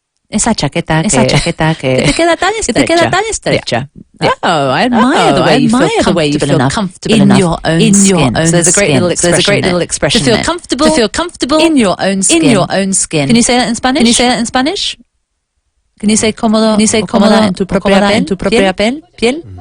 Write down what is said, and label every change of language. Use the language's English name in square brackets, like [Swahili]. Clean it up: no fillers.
[Spanish] Esa chaqueta que te queda tan estrecha. [English] Oh, I admire the way you feel comfortable enough in your own skin. So there's a great little expression. To feel comfortable in your own skin. Can you say that in Spanish? Can you say [Spanish] cómodo en tu propia piel?